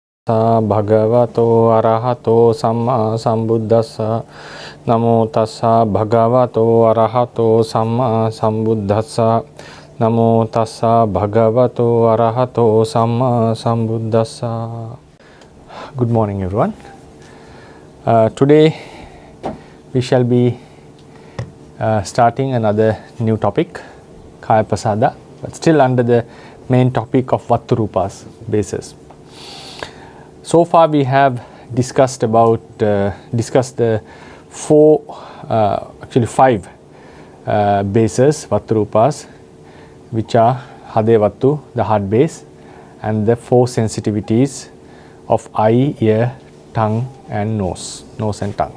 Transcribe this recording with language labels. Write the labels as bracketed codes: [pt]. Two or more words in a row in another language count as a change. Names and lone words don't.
[pi] tassa bhagavato arahato samma sambuddhassa. Namo tassa bhagavato arahato samma sambuddhassa. Namo tassa bhagavato arahato samma sambuddhassa. [en] Good morning, everyone. Today we shall be starting another new topic, [pi] Kaya Pasada, [en] but still under the main topic of Vattu-Rūpas basis. So far we have discussed the five bases, Vattu-Rūpas, which are [pi] Hade Vattu, [en] the heart base, and the four sensitivities of eye, ear, tongue and nose and tongue.